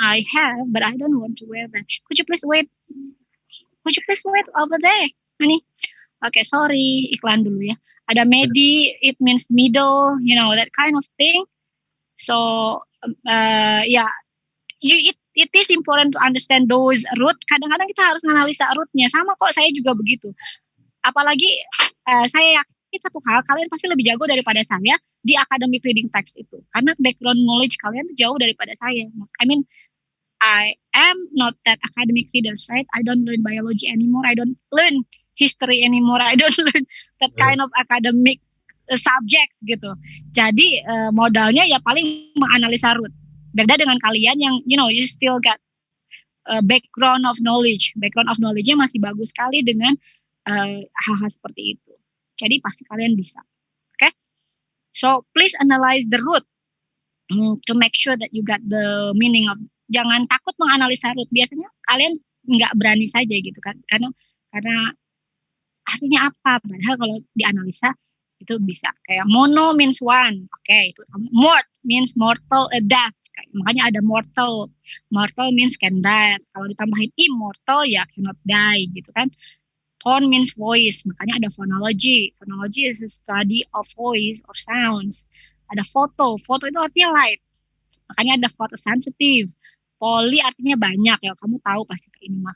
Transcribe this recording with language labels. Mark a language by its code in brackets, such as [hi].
[en] I have, but I don't want to wear that. Could you please wait? Could you please wait over there, honey? Okay, sorry, [id] iklan dulu ya. [en] Ada medi, it means middle, that kind of thing. So, it is important to understand those root. [id] Kadang-kadang kita harus menganalisa rootnya. Sama kok, saya juga begitu. Apalagi saya yakin satu hal, kalian pasti lebih jago daripada saya di academic reading text itu. Karena background knowledge kalian jauh daripada saya. [en] I mean, I am not that academic readers, right? I don't learn biology anymore. I don't learn history anymore. I don't learn that kind of academic subjects gitu. [id] Jadi modalnya ya paling menganalisa root. Beda dengan kalian yang [en] you still got background of knowledge. [id] Background of knowledge-nya masih bagus sekali dengan hal-hal seperti itu. Jadi pasti kalian bisa. Oke? [en] So please analyze the root to make sure that you got the meaning of. [id] Jangan takut menganalisa root. Biasanya kalian nggak berani saja gitu kan, karena artinya apa? Padahal kalau dianalisa itu bisa. Kayak [en] mono means one, [id] oke, itu [en] mort means mortal, death. [id] Makanya ada [en] mortal. Mortal means can die. [id] Kalau ditambahin [en] immortal ya cannot die gitu kan. Tone means voice, [id] makanya ada [en] phonology. Phonology is the study of voice or sounds. [id] Ada foto. Foto itu artinya light. Makanya ada photosensitive. Poly artinya banyak ya, kamu tahu pasti ini mah.